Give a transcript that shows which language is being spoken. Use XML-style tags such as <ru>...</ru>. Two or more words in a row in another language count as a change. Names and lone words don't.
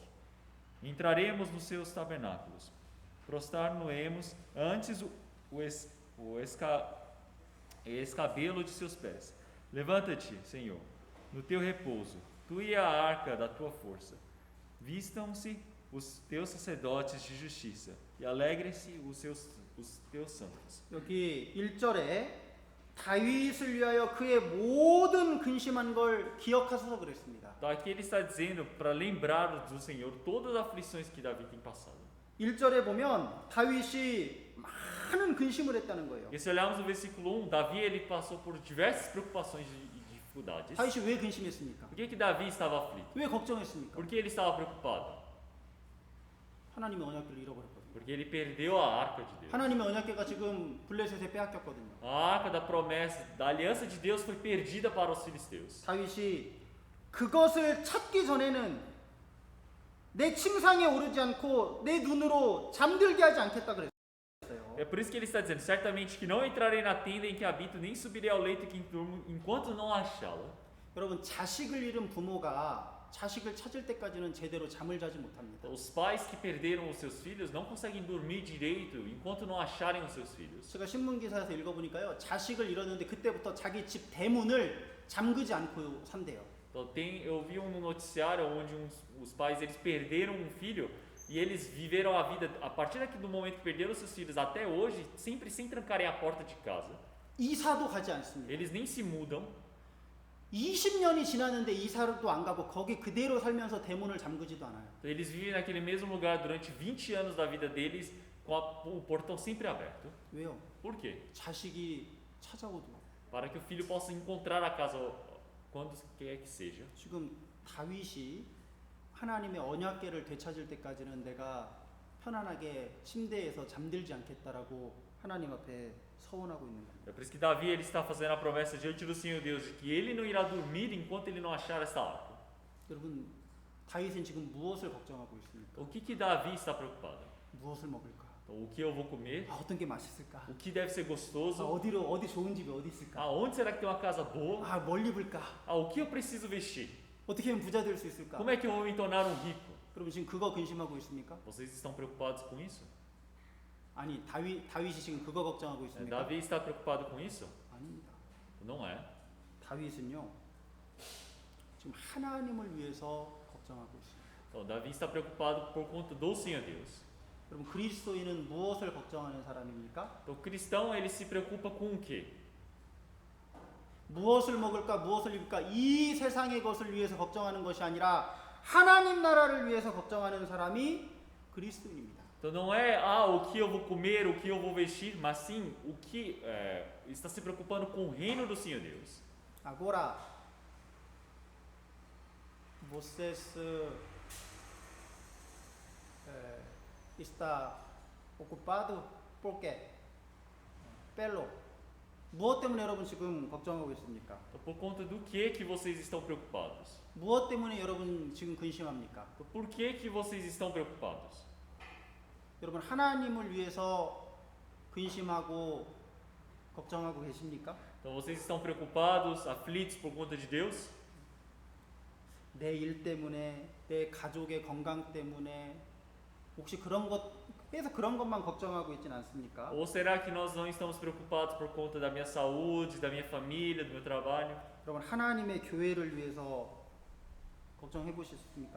<pt>Entraremos nos seus tabernáculos, prostrar-nos-emos antes o escabelo de seus pés. Levanta-te, Senhor, no teu repouso, tu e a arca da tua força. Vistam-se os teus sacerdotes de justiça, e alegrem-se os teus santos.</pt> <ko>여기 1절에 다윗을 위하여 그의 모든 근심한 걸 기억하소서 그랬습니다.</ko> <pt>Então aqui ele está dizendo para lembrar do Senhor todas as aflições que Davi tem passado.</pt> <ko>1절에 보면 다윗이 많은 근심을 했다는 거예요.</ko> <pt>E se olharmos no versículo 1, Davi ele passou por diversas preocupações e dificuldades.</pt> <ko>다윗이 왜 근심했습니까?</ko> <pt>Por que Davi estava aflito?</pt> <ko>왜 걱정했습니까?</ko> <pt>Por que ele estava preocupado?</pt> <ko>하나님의 언약궤를 잃어버렸거든요.</ko> <pt>Porque ele perdeu a arca de Deus.</pt> <ko>하나님의 언약궤가 지금 블레셋에 빼앗겼거든요.</ko> <pt>A arca da promessa, da aliança de Deus foi perdida para os filisteus.</pt> <ko>다윗이 그것을 찾기 전에는 내 침상에 오르지 않고 내 눈으로 잠들게 하지 않겠다 그랬어요.</ko> <pt>É por isso que ele está dizendo: certamente que não entrarei na tenda em que habito, nem subirei ao leito em que durmo, enquanto não achá-la.</pt> <ko>여러분 자식을 잃은 부모가 자식을 찾을 때까지는 제대로 잠을 자지 못합니다.</ko> <pt>Os pais que perderam os seus filhos não conseguem dormir direito enquanto não acharem os seus filhos.</pt> <ko>제가 신문 기사에서 읽어보니까요, 자식을 잃었는데 그때부터 자기 집 대문을 잠그지 않고 산대요.</ko> <pt>Então eu vi um noticiário onde os pais eles perderam um filho e eles viveram a vida a partir do momento que perderam seus filhos até hoje sempre sem trancarem a porta de casa.</pt> <ko>이사도 가지 않습니다.</ko> <pt>Eles nem se mudam.</pt> <ko>20년이 지났는데 이사도 안 가고 거기 그대로 살면서 대문을 잠그지도 않아요.</ko> <pt>Eles vivem naquele mesmo lugar durante 20 anos da vida deles com o portão sempre aberto.</pt> <ko>왜요?</ko> <pt>Por quê?</pt> <ko>자식이 찾아오도.</ko> <pt>Para que o filho possa encontrar a casa quando quer que seja.</pt> <ko>지금 다윗이 하나님의 언약궤를 되찾을 때까지는 내가 편안하게 침대에서 잠들지 않겠다라고 하나님 앞에 서원하고 있는 겁니다.</ko> <pt>É por isso que Davi ele está fazendo a promessa diante do Senhor Deus de que ele não irá dormir enquanto ele não achar esta arca.</pt> <ko>여러분, 다윗은 지금 무엇을 걱정하고 있습니까?</ko> <pt>O que Davi está preocupado?</pt> <ko>무엇을 먹을까?</ko> <pt>Então, o que eu vou comer?</pt> <ko>어떤 게 맛있을까?</ko> <pt>O que deve ser gostoso?</pt> <ko>어디 좋은 집이 어디 있을까?</ko> <pt>Aonde será que tem uma casa boa?</pt> <ko>뭘 입을까?</ko> <pt>O que eu preciso vestir?</pt> <ko>어떻게 하면 부자 될 수 있을까?</ko> <pt>Como é que eu vou me tornar um rico?</pt> <ko>그럼 지금 그거 근심하고 있습니까?</ko> <pt>Vocês estão preocupados com isso?</pt> <ko>아니, 다윗이 지금 그거 걱정하고 있습니까?</ko> <pt>Davi está preocupado com isso?</pt> <ko>아닙니다.</ko> <pt>Não é.</pt> <ko>다윗은요, 지금 하나님을 위해서 걱정하고 있습니다.</ko> <pt>Então, Davi está preocupado por conta do Senhor Deus.</pt> <ko>여러분, 그리스도인은 무엇을 걱정하는 사람입니까?</ko> <pt>Então, o cristão ele se preocupa com o quê?</pt> <ko>무엇을 먹을까, 무엇을 입을까, 이 세상의 것을 위해서 걱정하는 것이 아니라 하나님 나라를 위해서 걱정하는 사람이 그리스도인입니다.</ko> <pt>Então não é o que eu vou comer, o que eu vou vestir, mas sim o que está se preocupando com o reino do Senhor Deus. Agora, vocês está ocupado por quê?</pt> <ko>Pelo 무엇 때문에 여러분 지금 걱정하고 있습니까?</ko> <pt>Então, por conta do que vocês estão preocupados?</pt> <ko>무엇 때문에 여러분 지금 근심합니까?</ko> <pt>Então, por que vocês estão preocupados?</pt> <ko>여러분 하나님을 위해서 근심하고 걱정하고 계십니까?</ko> <pt>Então vocês estão preocupados, aflitos por conta de Deus?</pt> <ko>내 일 때문에, 내 가족의 건강 때문에 혹시 그런 것만 걱정하고 있진 않습니까?</ko> <pt>Ou será que nós não estamos preocupados por conta da minha saúde, da minha família, do meu trabalho?</pt> <ko>여러분 하나님의 교회를 위해서 걱정해 보셨습니까?</ko>